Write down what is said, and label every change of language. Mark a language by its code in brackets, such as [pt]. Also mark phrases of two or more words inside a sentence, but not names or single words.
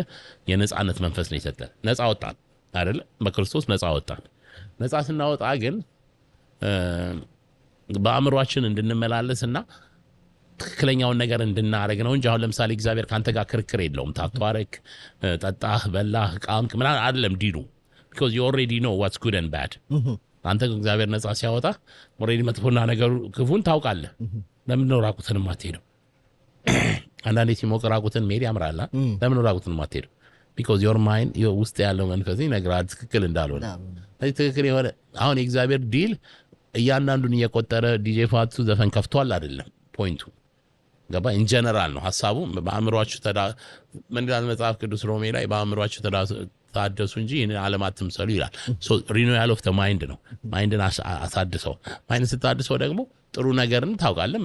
[am] የነፃነት መንፈስ ነው የሰጠን። ነፃ ወጣን አይደለ? በክርስቶስ ነፃ ወጣን። ነፃ ስናወጣ ግን በአእምሯችን እንድንመላለስና ትክክለኛውን ነገር እንድናደርግ ነው እንጂ አሁን ለምሳሌ እግዚአብሔር ከአንተ ጋር ክርክር የለውም። ታቷረክ ጠጣህ፣ በላህ፣ ቃምክ ምናምን አይደለም ዲኑ [en] because you already know what's good and bad [am] አንተ እግዚአብሔር ነፃ ሲያወጣ ኦልሬዲ መጥፎና ነገሩ ክፉን ታውቃለህ። ለምን ነው ራቁትን ማትሄደው? አንዳንዴ ሲሞቅ ራቁትን መሄድ ያምራል። ለምን ነው ራቁትን ማትሄደው? [en] because your mind [am] ውስጥ ያለው መንፈስ ይነግራል ትክክል እንዳልሆነ። ትክክል የሆነ አሁን የእግዚአብሔር ዲል እያንዳንዱን እየቆጠረ ዲጄ ፋቱ ዘፈን ከፍቷል አይደለም ፖይንቱ። ገባ? [en] in general [am] ነው ሐሳቡ። በአእምሯችሁ ምን ይላል መጽሐፍ ቅዱስ ሮሜ ላይ? በአእምሯችሁ ታደሱ እንጂ ይህን ዓለም አትምሰሉ ይላል። [en] renewal of mind [am] ነው። ማይንድን አሳድሰው። ማይንድ ስታድሰው ደግሞ ጥሩ ነገርን ታውቃለህ፣